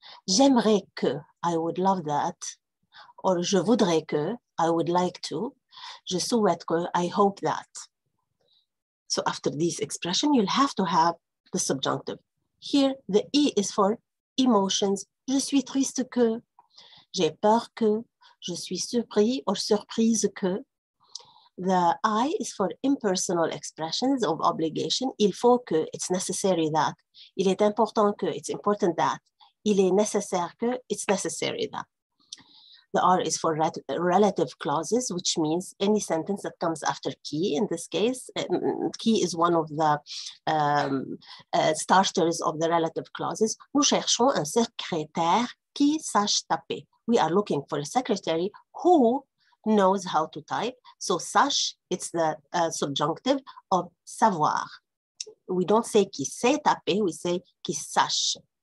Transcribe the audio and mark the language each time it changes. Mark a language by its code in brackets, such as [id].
[fr] J'aimerais que, [en] I would love that. Or [fr] je voudrais que, [en] I would like to. [fr] Je souhaite que, [en] I hope that. So after this expression, you'll have to have the subjunctive. Here, the E is for emotions. [fr] Je suis triste que, j'ai peur que, je suis surpris or surprise que. [en] The I is for impersonal expressions of obligation. [fr] Il faut que, [en] it's necessary that. [fr] Il est important que, [en] it's important that. [fr] Il est nécessaire que, [en] it's necessary that. The R is for relative clauses, which means any sentence that comes after qui. In this case, qui is one of the starters of the relative clauses. [fr] Nous cherchons un secrétaire qui sache taper. [en] We are looking for a secretary who knows how to type. So sache, it's the subjunctive of savoir. We don't say [fr] qui sait taper, [en] we say [fr] qui sache.